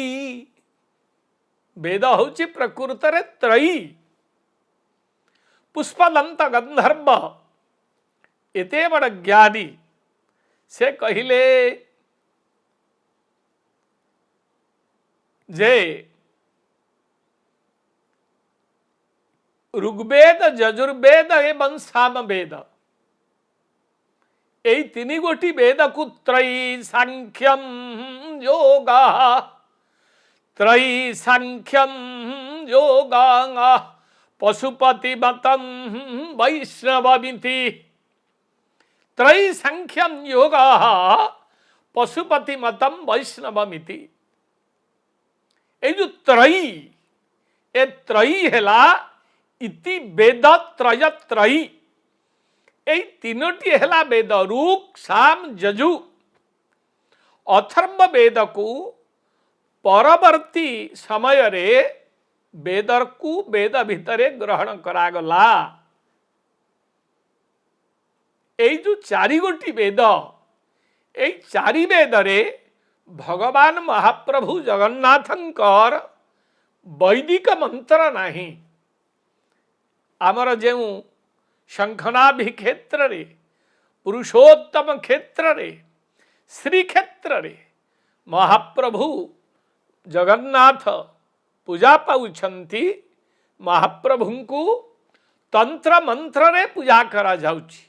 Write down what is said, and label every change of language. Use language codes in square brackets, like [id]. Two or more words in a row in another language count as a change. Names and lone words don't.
[or] ବେଦ ହେଉଛି ପ୍ରକୃତରେ ତ୍ରୟୀ। ପୁଷ୍ପଦନ୍ତ ଗନ୍ଧର୍ବ ଏତେ ବଡ଼ ଜ୍ଞାନୀ, ସେ କହିଲେ ଯେ ଋଗ୍ବେଦ ଯଜୁର୍ବେଦ ଏବଂ ସାମବେଦ, এই 3 ଗୋଟି ବେଦକୁ [sa] ତ୍ରୟୀ ସାଂଖ୍ୟମ୍ ଯୋଗଃ, ତ୍ରୟୀ ସାଂଖ୍ୟମ୍ ଯୋଗଂ ପଶୁପତି ମତଂ ବୈଷ୍ଣବମିତି। ତ୍ରୟୀ ସାଂଖ୍ୟମ୍ ଯୋଗଃ ପଶୁପତି ମତଂ ବୈଷ୍ଣବମିତି। [or] ଏଇ ଯେ ତ୍ରୟୀ, ଏ ତ୍ରୟୀ ହେଲା ଇତି ବେଦ ତ୍ରୟତ୍ରୟୀ। ଏଇ 3ଟି ହେଲା ବେଦ ଋକ୍ ସାମ ଯଜୁ। অথর্ব বেদକୁ ପରବର୍ତ୍ତୀ ସମୟରେ ବେଦକୁ ବେଦ ଭିତରେ ଗ୍ରହଣ କରାଗଲା। ଏଇ ଯେ 4 ଗୋଟି ବେଦ, এই 4 ବେଦରେ ଭଗବାନ ମହାପ୍ରଭୁ ଜଗନ୍ନାଥଙ୍କର ବୈଦିକ ମନ୍ତ୍ର ନାହିଁ। ଆମର ଯେଉଁ ଶଙ୍ଖନାଭି କ୍ଷେତ୍ରରେ, ପୁରୁଷୋତ୍ତମ କ୍ଷେତ୍ରରେ, ଶ୍ରୀକ୍ଷେତ୍ରରେ ମହାପ୍ରଭୁ ଜଗନ୍ନାଥ ପୂଜା ପାଉଛନ୍ତି, ମହାପ୍ରଭୁଙ୍କୁ ତନ୍ତ୍ର ମନ୍ତ୍ରରେ ପୂଜା କରାଯାଉଛି।